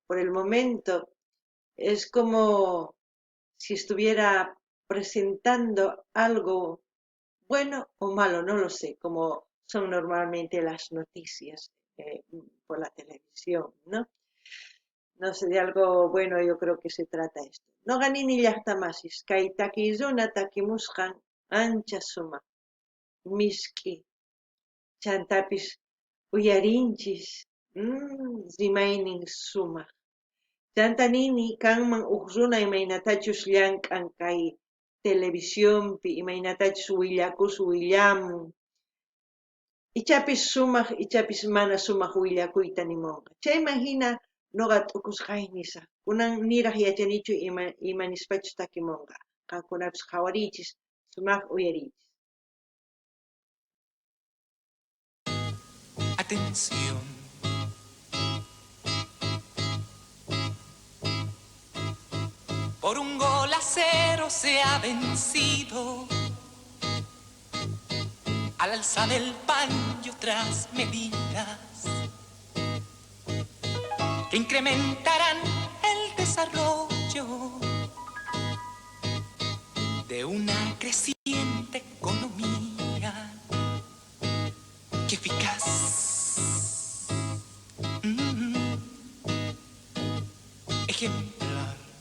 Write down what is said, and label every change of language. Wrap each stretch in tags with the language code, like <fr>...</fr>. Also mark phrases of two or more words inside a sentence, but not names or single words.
<es>Por el momento, es como si estuviera presentando algo bueno o malo, no lo sé, como son normalmente las noticias por la televisión, ¿no? No sé, de algo bueno yo creo que se trata esto.</es> <qu>No ganini llaqtamasis, kay takiyuna takimusqan ancha suma, miski. chantapis uyarinchis rimaynin sumaq. Chanta nini kanman huk runa imaynatachus llank'an kay televisionpi imaynatachus willamun. Ichapis sumaq ichapis mana sumaq willakuyta nimunqa. Chayman hina ñuqa t'ukusqaynisaq. Kunan niraq yachanichu ima nispachus takimunqa. Qankunapis qhawariychis sumaq uyariychis.</qu> <es>Atención. Por 1-0 se ha vencido. Al alza del paño otras medidas que incrementarán el desarrollo de una creciente economía que eficaz ejemplar.</es>